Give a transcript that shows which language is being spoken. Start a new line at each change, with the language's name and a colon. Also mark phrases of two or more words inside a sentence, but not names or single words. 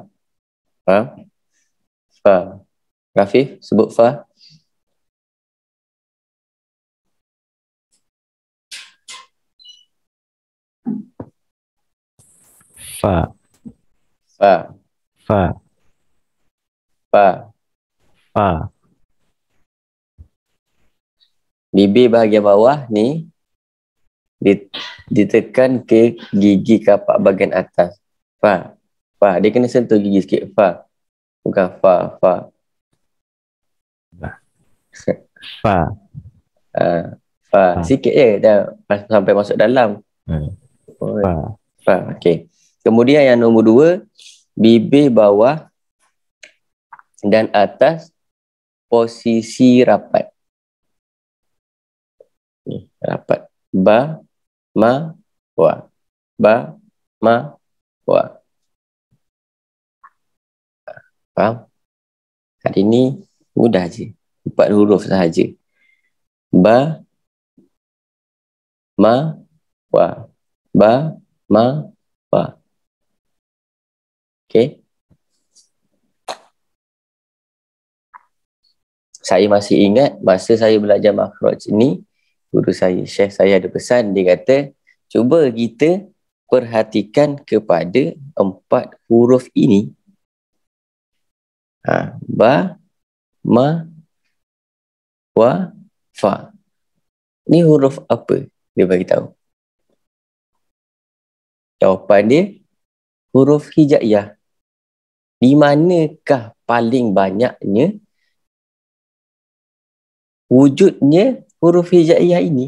Malay: Fa. Fa. Rafif, sebut fa. Fa. Fa. Fa. Fa. Fa. Bibir bahagian bawah ni ditekan ke gigi kapak bahagian atas. Fa. Fa. Dia kena sentuh gigi sikit. Fa. Bukan fa. Fa. Fa. Fa. Sikit je dah sampai masuk dalam. Fa. Fa. Okey. Kemudian yang nombor 2, bibir bawah dan atas posisi rapat. Rapat. Ba, ma, wa. Ba, ma, wa. Faham? Hari ni mudah je. 4 huruf sahaja. Ba, ma, wa. Ba, ma, wa. Okey. Saya masih ingat masa saya belajar makhraj ni, guru saya, syekh saya ada pesan, dia kata, cuba kita perhatikan kepada 4 huruf ini. Ba, ma, wa, fa. Ni huruf apa? Dia bagi tahu. Jawapan dia, huruf hijaiyah. Di manakah paling banyaknya wujudnya huruf hijaiyah ini?